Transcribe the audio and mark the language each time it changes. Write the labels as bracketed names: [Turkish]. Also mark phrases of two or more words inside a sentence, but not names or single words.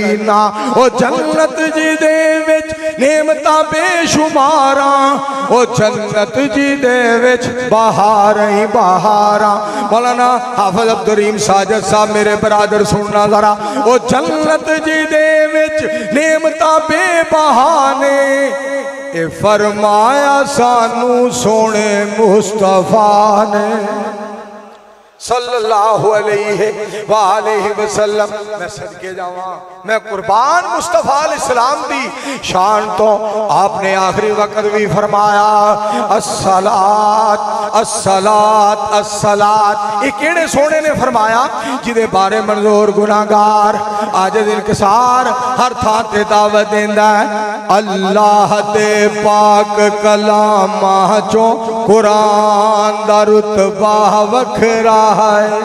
[Punjabi] او جنت جی دے وچ نعمتاں بےشمارا او جنت جی دے وچ بہار ہی بہارا. مولانا حافظ عبدالرحیم ساجد صاحب میرے برادر سننا ذرا، او جنت جی دے وچ نعمتاں بےبہانے اے فرمایا سانوں سوہنے مصطفیٰ نے [Arabic] صلى الله عليه وسلم. [Punjabi] میں صدقے جاواں، میں قربان مصطفیٰ علیہ السلام دی شان تو. آپنے آخری وقت بھی فرمایا [Arabic] الصلاة الصلاة الصلاة. [Punjabi] یہ کیڑے سوہنے نے فرمایا جدے بارے منظور گنہگار اج انکسار ہر تھاں تے دعوت دیندا ہے. اللہ دے پاک کلاماں چو قرآن دا رتبہ وکھرا ہے.